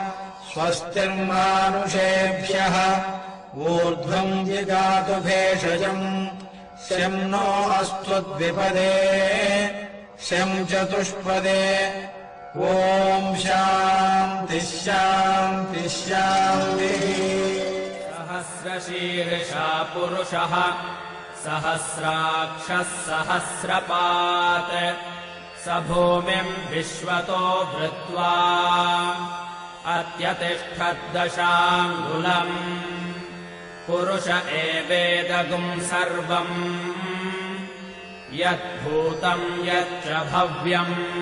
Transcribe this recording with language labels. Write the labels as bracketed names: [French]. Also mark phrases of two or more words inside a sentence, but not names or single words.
[Sanskrit] స్వస్తిర్మానుషేభ్యః ఊర్ధ్వం జిగాతు భేషజం శం నో అస్తు ద్విపదే శం చతుష్పదే ఓం శాంతి శాంతి శాంతి सहस्रशीर्षा पुरुषः सहस्राक्षः सहस्रपात् स भूमिम् विश्वतो भृत्वा अत्यतिष्ठद्दशाङ्गुलम् पुरुष एवेदगुम् सर्वम् यद्भूतम् यच्च भव्यम्